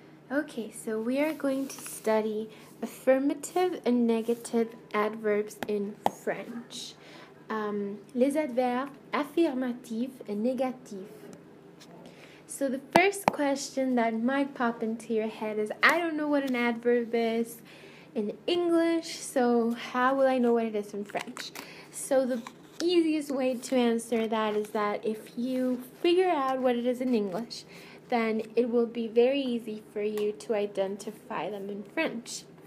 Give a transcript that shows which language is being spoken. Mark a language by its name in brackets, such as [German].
[English] Okay, so we are going to study affirmative and negative adverbs in French. [French] Les adverbes affirmatifs et négatifs. [English] So the first question that might pop into your head is, I don't know what an adverb is in English, so how will I know what it is in French? So the easiest way to answer that is that if you figure out what it is in English, then it will be very easy for you to identify them in French.